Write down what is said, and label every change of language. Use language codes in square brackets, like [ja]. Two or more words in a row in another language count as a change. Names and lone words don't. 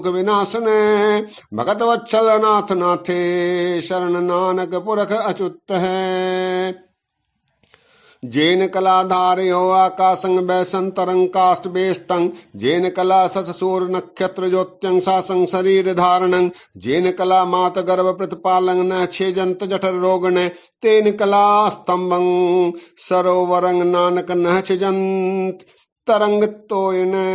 [sa] विनाशन भगत वत्सल नाथ नाथे शरण नानक पुरख अच्युत है जेन कला धारयो आकाशं वैसंतरं काष्ठ बेष्टं जेन कला सस सूर नक्षत्र ज्योत्यं सासं शरीर धारणं जेन कला मात गर्भ प्रतिपालं न छेजंत जठर रोगण तेन कला स्तंभं सरोवरं नानक न छेजंत तरंग तोयन